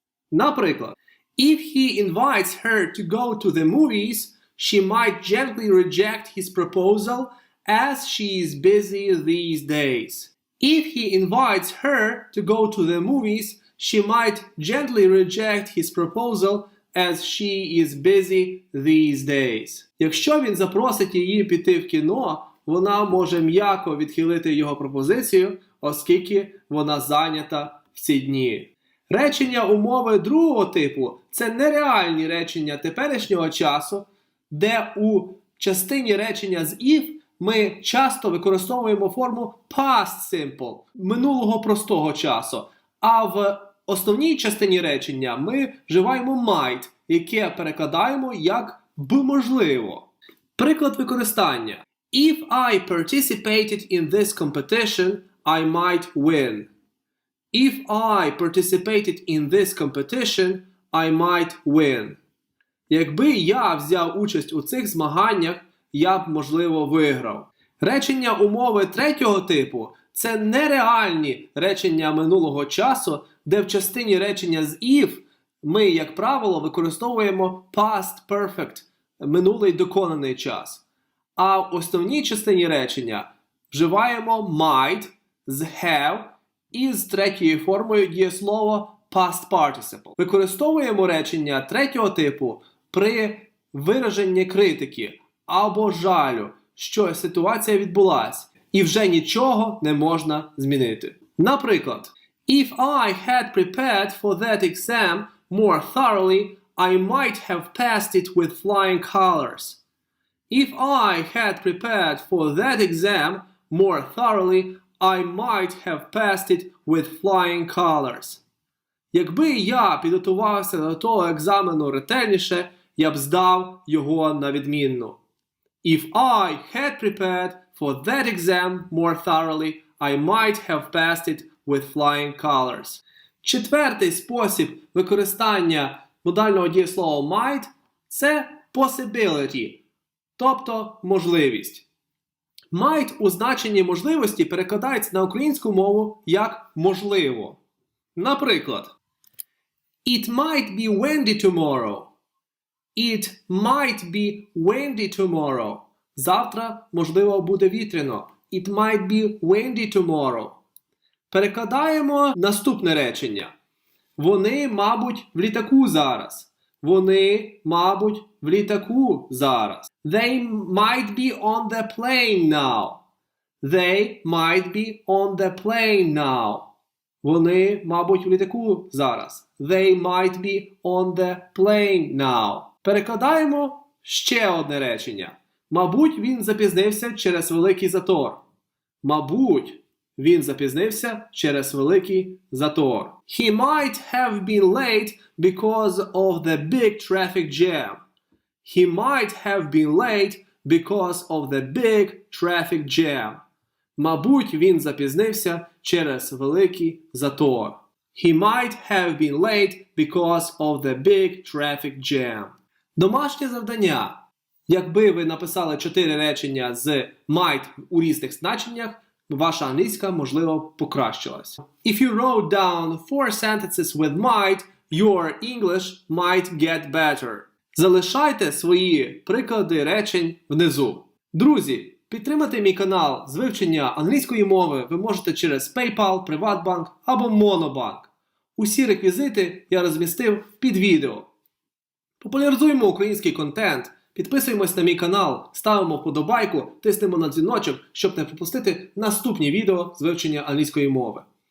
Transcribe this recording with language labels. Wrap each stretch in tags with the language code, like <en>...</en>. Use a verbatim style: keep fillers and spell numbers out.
<uk>Наприклад,</uk> <en>If he invites her to go to the movies, she might gently reject his proposal as she is busy these days. If he invites her to go to the movies, she might gently reject his proposal as she is busy these days.</en> <uk>Якщо він запросить її піти в кіно, вона може м'яко відхилити його пропозицію, оскільки вона зайнята в ці дні. Речення умови другого типу – це нереальні речення теперішнього часу, де у частині речення з if ми часто використовуємо форму past simple, минулого простого часу, а в основній частині речення ми вживаємо might, яке перекладаємо як б можливо. Приклад використання.</uk> <en>If I participated in this competition, I might win. If I participated in this competition, I might win.</en> <uk>Якби я взяв участь у цих змаганнях, я б, можливо, виграв. Речення умови третього типу – це нереальні речення минулого часу, де в частині речення з if ми, як правило, використовуємо past perfect, минулий доконаний час. А в основній частині речення вживаємо might з have і з третьою формою дієслово past participle. Використовуємо речення третього типу при вираженні критики або жалю, що ситуація відбулась. і вже нічого не можна змінити. Наприклад,</uk> <en>if I had prepared for that exam more thoroughly, I might have passed it with flying colors. If I had prepared for that exam more thoroughly, I might have passed it with flying colors.</en> <uk>Якби я підготувався до того екзамену ретельніше, я б здав його на відмінну.</uk> <en>If I had prepared for that exam more thoroughly, I might have passed it with flying colors.</en> <uk>Четвертий спосіб використання модального дієслова might – це possibility, тобто можливість. Might у значенні можливості перекладається на українську мову як можливо. Наприклад,</uk> <en>It might be windy tomorrow. It might be windy tomorrow.</en> <uk>Завтра, можливо, буде вітряно.</uk> <en>It might be windy tomorrow.</en> <uk>Перекладаємо наступне речення. Вони, мабуть, в літаку зараз. Вони, мабуть, в літаку зараз.</uk> <en>They might be on the plane now. They might be on the plane now.</en> <uk>Вони, мабуть, в літаку зараз.</uk> <en>They might be on the plane now.</en> <uk>Перекладаємо ще одне речення. Мабуть, він запізнився через великий затор. Мабуть, він запізнився через великий затор.</uk> <en>He might have been late because of the big traffic jam. He might have been late because of the big traffic jam.</en> <uk>Мабуть, він запізнився через великий затор.</uk> <en>He might have been late because of the big traffic jam.</en> <uk>Домашнє завдання. Якби ви написали чотири речення з might у різних значеннях, ваша англійська, можливо, покращилась.</uk> <en>If you wrote down four sentences with might, your English might get better.</en> <uk>Залишайте свої приклади речень внизу. Друзі, підтримати мій канал з вивчення англійської мови ви можете через PayPal, PrivatBank або MonoBank. Усі реквізити я розмістив під відео. Популяризуємо український контент, підписуємось на мій канал, ставимо вподобайку, тиснемо на дзвіночок, щоб не пропустити наступні відео з вивчення англійської мови.</uk>